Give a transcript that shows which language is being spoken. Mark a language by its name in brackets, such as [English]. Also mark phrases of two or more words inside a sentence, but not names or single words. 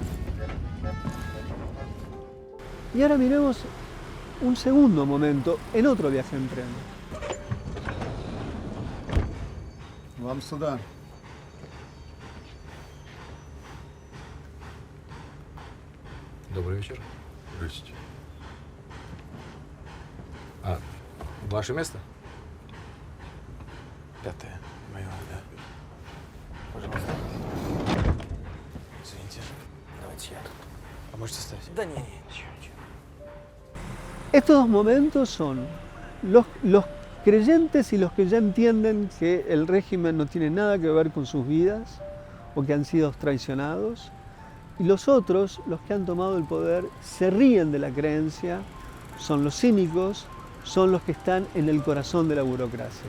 [Spanish] Y ahora miremos un segundo momento en otro viaje en tren. [Russian] Вам сюда. Добрый вечер. Здравствуйте. А, ваше место? Пятое. Мое, да. Пожалуйста. Извините. Давайте я тут. А можете стать? Да не. [Spanish] Estos dos momentos son los creyentes y los que ya entienden que el régimen no tiene nada que ver con sus vidas o que han sido traicionados, Y los otros, los que han tomado el poder, se ríen de la creencia, son los cínicos, son los que están en el corazón de la burocracia.